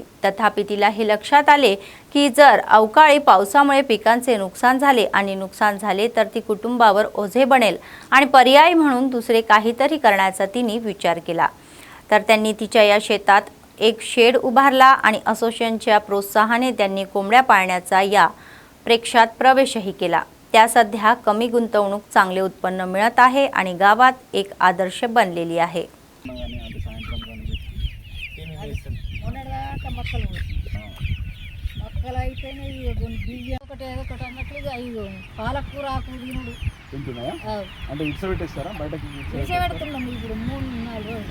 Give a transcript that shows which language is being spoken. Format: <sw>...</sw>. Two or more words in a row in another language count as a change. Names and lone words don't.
<mr>तथापि तिला हे लक्षात आले की जर अवकाळी पावसामुळे पिकांचे नुकसान झाले तर ती कुटुंबावर ओझे बनेल आणि पर्यायी म्हणून दुसरे काहीतरी करण्याचा तिने विचार केला. तर त्यांनी तिच्या या शेतात एक शेड उभारला आणि असोसिएशनच्या प्रोत्साहाने त्यांनी कोंबड्या पाळण्याचा या प्रेक्षात प्रवेशही केला. त्या सध्या कमी गुंतवणूक चांगले उत्पन्न मिळत आहे आणि गावात एक आदर्श बनलेली आहे.</mr> <te>పాలకూర ఆకు తినుడు అంటే ఇట్స పెట్టేస్తారా బయటకి పెడుతున్నాం ఇప్పుడు 3-4 రోజులు.</te>